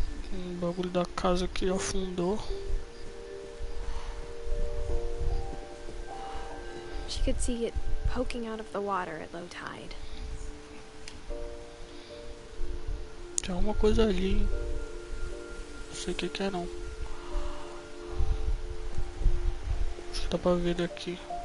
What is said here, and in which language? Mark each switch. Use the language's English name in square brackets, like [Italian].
[Portuguese] O bagulho da casa que afundou. [English] She could see it poking out of the water at low tide. [Portuguese] Tem alguma coisa ali, hein? Não sei o que é não. Acho que dá pra ver daqui.